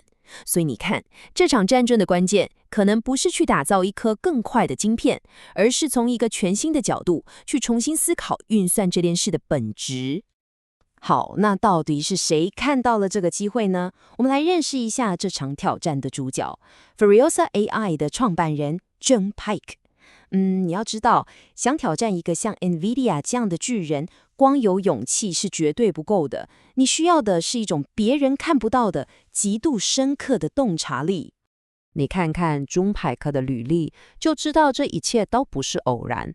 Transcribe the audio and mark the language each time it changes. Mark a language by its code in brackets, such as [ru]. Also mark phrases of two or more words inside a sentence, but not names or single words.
[zh] 所以你看，這場戰爭的關鍵，可能不是去打造一顆更快的晶片，而是從一個全新的角度，去重新思考運算這件事的本質。好，那到底是誰看到了這個機會呢？我們來認識一下這場挑戰的主角 Furiosa AI 的創辦人 Jung Park。你要知道，想挑戰一個像 NVIDIA 這樣的巨人，光有勇氣是絕對不夠的。你需要的是一種別人看不到的、極度深刻的洞察力。你看看 Jung Park 的履歷，就知道這一切都不是偶然。